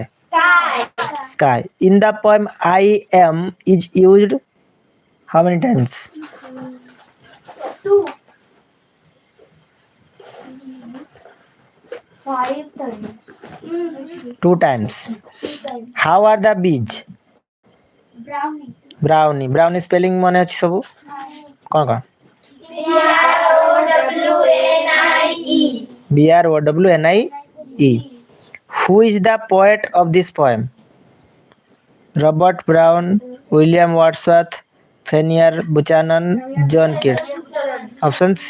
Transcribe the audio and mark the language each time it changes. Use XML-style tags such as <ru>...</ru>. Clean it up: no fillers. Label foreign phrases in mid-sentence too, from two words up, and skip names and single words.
<en>In the poem I am is used how many times? 2 times. How are the bees? Brownie spelling</en> <or>ମାନେ ଅଛି ସବୁ କଣ କଣ?</or> <en>BROWNIE. Who is the poet of this poem? Robert Brown, William Wordsworth, Fanny Buchanan, John Keats. Option C.</en>